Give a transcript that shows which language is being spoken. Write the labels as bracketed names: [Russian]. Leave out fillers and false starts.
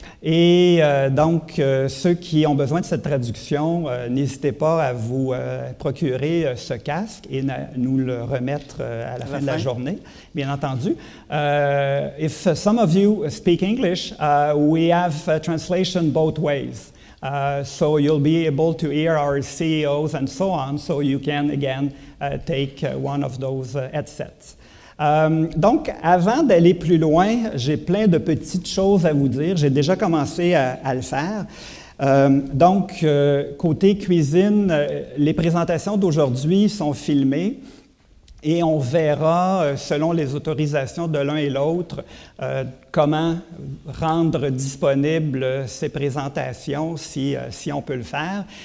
[French] Et donc, ceux qui ont besoin de cette traduction, n'hésitez pas à vous procurer ce casque et nous le remettre à la fin de la journée, bien entendu. [English] If some of you speak English, we have translation both ways. So you'll be able to hear our CEOs and so on, so you can, again, take one of those headsets. [French] Donc, avant d'aller plus loin, j'ai plein de petites choses à vous dire. J'ai déjà commencé à le faire. Donc, côté cuisine, les présentations d'aujourd'hui sont filmées et on verra, selon les autorisations de l'un et l'autre, comment rendre disponibles ces présentations si on peut le faire.